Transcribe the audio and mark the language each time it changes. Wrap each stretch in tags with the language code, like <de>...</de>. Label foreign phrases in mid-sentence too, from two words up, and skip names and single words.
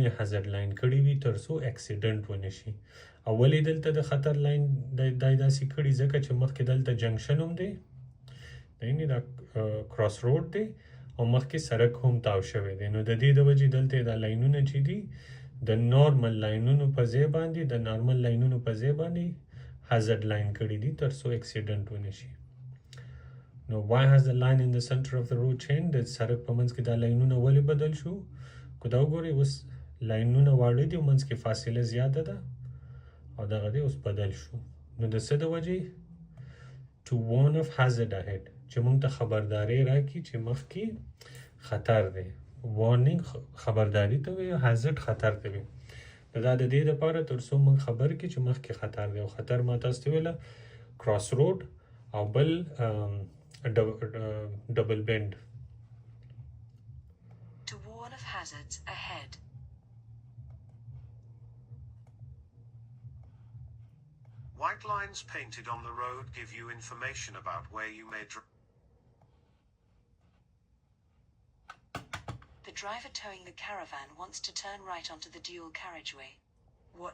<en>hazard line</en> <ps>کړي وي تر څو اکسیډنټ ونه شي او ولې دلته د خطر لاین دا داسې کړي ځکه چې مخکې دلته جنکشن هم دی یعنې دا</ps> <en>cross road</en> <ps>دی او مخکې سړک هم تاو شوی دی نو د دې د وجې دلته دا لاینونه چې دي د نارمل لاینونو په ځای باندې د نارمل لاینونو په ځای باندې</ps> <en>hazard line</en> <ps>کړي دي تر څو اکسیډنټ ونه شي نو why</ps> <en>has the line in the center of the road changed</en> <ps>د سړک په منځ کې دا لاینونه ولې بدل شو که دا وګورئ اوس لاینونه واړه دي او منځ کې فاصله زیاته ده او دغه دی اوس بدل شو نو د څه د وجې</ps> <en>to warn of hazard ahead</en> <ps>چې موږ ته خبرداری راکړي چې مخکې خطر دی وارنینګ خبرداری ته وایي hazard خطر ته وایي دا د دې لپاره تر څو موږ خبر کړي چې مخکې خطر دی او خطر ما تاسو ته ویله</ps> <en>cross road</en> <ps>او بل</ps> <en>double bend To warn of hazards ahead. White lines painted on the road give you information about where you may drive. The driver towing the caravan wants to turn right onto the dual carriageway.</en>